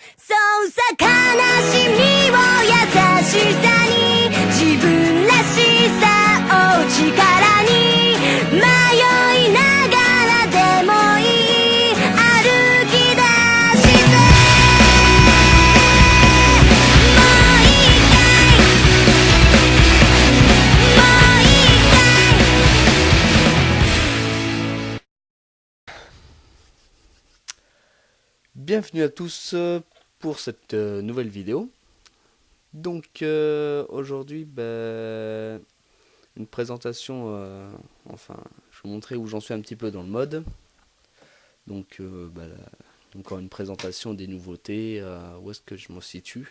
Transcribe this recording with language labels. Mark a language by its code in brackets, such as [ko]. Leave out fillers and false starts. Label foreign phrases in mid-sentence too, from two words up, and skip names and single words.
[ja] そうさ悲しみを優しさに自分らしさを力に迷いながらでもいい歩き出してもう一回もう一回 [fr] Bienvenue à tous pour cette nouvelle vidéo. Donc aujourd'hui, une présentation, enfin, je vais vous montrer où j'en suis un petit peu dans le mode. Donc encore une présentation des nouveautés, où est-ce que je m'en situe.